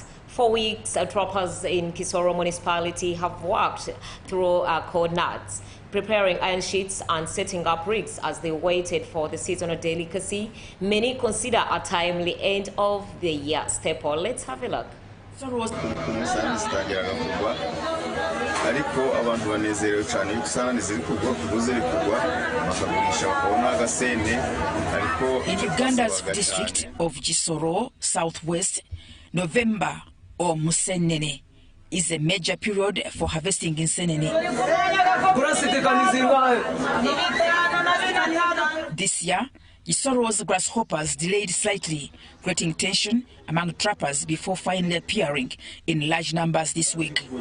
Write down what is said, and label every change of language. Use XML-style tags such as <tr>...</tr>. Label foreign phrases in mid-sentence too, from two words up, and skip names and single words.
<en>For weeks, trappers in Kisoro municipality have worked through coordinates, preparing iron sheets and setting up rigs as they waited for the seasonal delicacy many consider a timely end of the year staple. Let's have a look.</en> <rw>ariko abantu banezerewe cyane yuko isana ziri kugwa kuguze kugwa bakagurisha bakabona agasente ariko</rw> <en>in Uganda's district of Gisoro Southwest, November or Musenene is a major period for harvesting Nsenene. This year, Gisoro's grasshoppers delayed slightly, creating tension among trappers before finally appearing in large numbers this week.</en>